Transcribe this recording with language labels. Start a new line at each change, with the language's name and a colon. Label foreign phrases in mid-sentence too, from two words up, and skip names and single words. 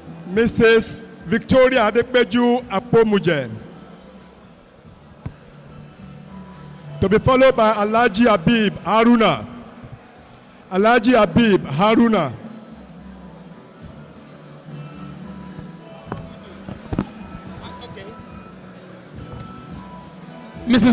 English: Mrs. Victoria Adepeju Apomuje. to be followed by Alhaji Habib Haruna. Alhaji Habib Haruna. Mrs.